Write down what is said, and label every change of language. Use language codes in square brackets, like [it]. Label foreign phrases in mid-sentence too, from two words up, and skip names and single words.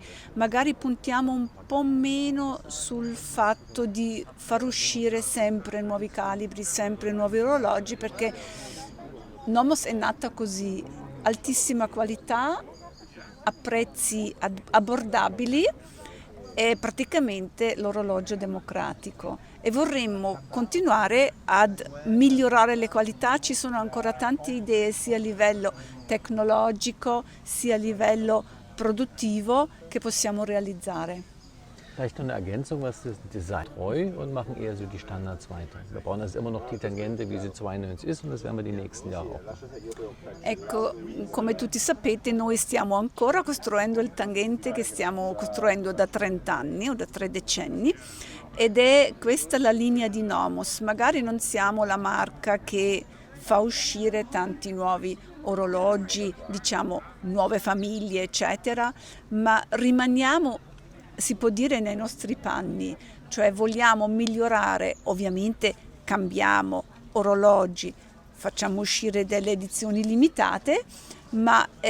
[it] Magari puntiamo un po' meno sul fatto di far uscire sempre nuovi calibri, sempre nuovi orologi, perché Nomos è nata così: altissima qualità, a prezzi abbordabili e praticamente l'orologio democratico, e vorremmo continuare ad migliorare le qualità. Ci sono ancora tante idee sia a livello tecnologico sia a livello produttivo che possiamo realizzare. [de] Vielleicht noch eine Ergänzung, was das Design treu und machen eher so die Standards weiter. Wir bauen also immer noch die Tangente, wie sie 92 ist, und das werden wir die nächsten Jahre auch machen. [it] Ecco, come tutti sapete, noi stiamo ancora costruendo il tangente che stiamo costruendo da 30 anni o da 3 decenni, ed è questa la linea di Nomos. Magari non siamo la marca che fa uscire tanti nuovi orologi, diciamo nuove famiglie, eccetera, ma rimaniamo, si può dire, nei nostri panni, cioè vogliamo migliorare, ovviamente cambiamo orologi, facciamo uscire delle edizioni limitate, ma